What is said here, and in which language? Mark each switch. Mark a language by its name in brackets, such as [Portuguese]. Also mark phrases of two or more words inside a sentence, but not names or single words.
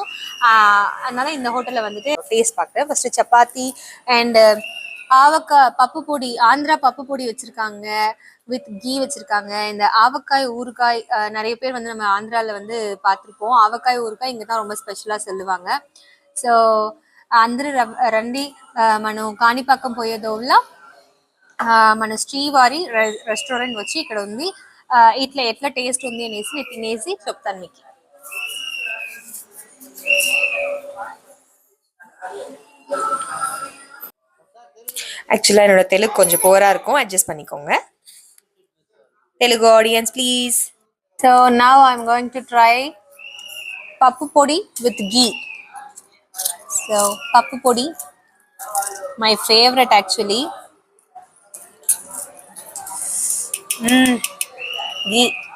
[Tamil] அதனால இந்த ஹோட்டல்ல டேஸ்ட் பார்க்குறேன். ஃபர்ஸ்ட் சப்பாத்தி அண்ட் ஆவக்காய் பப்பு பொடி, ஆந்திரா பப்பு பொடி வச்சிருக்காங்க, [English] with ghee [Tamil] வச்சிருக்காங்க. இந்த ஆவக்காய் ஊறுகாய் நிறைய பேர் நம்ம ஆந்திரால பார்த்துருப்போம். ஆவக்காய் ஊறுகாய் இங்கே தான் ரொம்ப ஸ்பெஷலாக சொல்லுவாங்க. [Telugu] ஸோ అందరూ రండి, మనం కాణిపాకం పోయేదోళ్ళ మన శ్రీవారి రెస్టారెంట్ వచ్చి ఇక్కడ ఉంది. ఇట్లా ఎట్లా టేస్ట్ ఉంది అనేసి నేను తినేసి చెప్తాను మీకు. [Tamil] ஆக்சுவலாக என்னோட தெலுங்கு கொஞ்சம் போராக இருக்கும், அட்ஜஸ்ட் பண்ணிக்கோங்க. தெலுங்கு [English] audience please. So now I am going to try [Telugu] పప్పు పొడి [English] with ghee. ஸோ [Telugu] పప్పు పొడి [English] my favorite actually. Ghee.